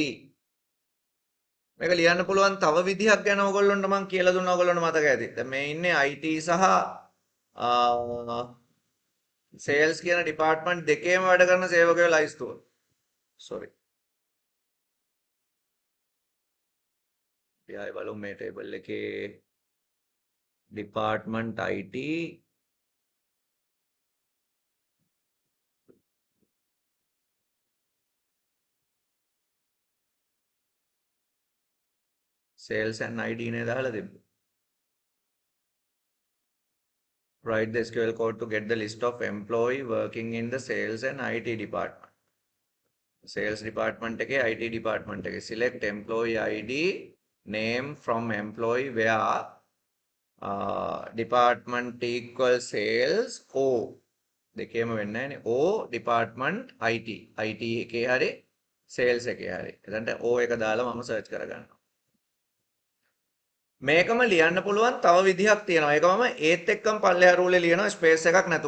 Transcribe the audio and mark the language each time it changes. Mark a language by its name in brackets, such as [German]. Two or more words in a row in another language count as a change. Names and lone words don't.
[Sinhala] මේක ලියන්න පුළුවන් තව විදිහක් ගැන ඔයගොල්ලන්ට මම කියලා දුන්නා ඔයගොල්ලන්ට මතක ඇති. දැන් මේ ඉන්නේ IT සහ sales කියන department දෙකේම වැඩ කරන සේවකයෝ ලයිස්තුව. sorry. අපි ආයෙ බලමු මේ table එකේ [English] department IT sales and ID [Sinhala] නේ දාලා තිබ්බේ. [English] Write the SQL code to get the list of employee working in the sales and IT department. Sales department එකේ IT department එකේ select employee ID name from employee where department equal sales O [Sinhala] දෙකේම වෙන්නේ නැහැනේ [English] O department IT [Sinhala] එකේ හරි [English] sales [Sinhala] එකේ හරි. එතනට O එක දාලා මම search කරගන්නවා. මේකම ලියන්න පුළුවන් තව විදිහක් තියෙනවා. ඒක මම ඒත් එක්කම පල්ලෙහා රූලේ ලියනවා ස්පේස් එකක් නැතුව.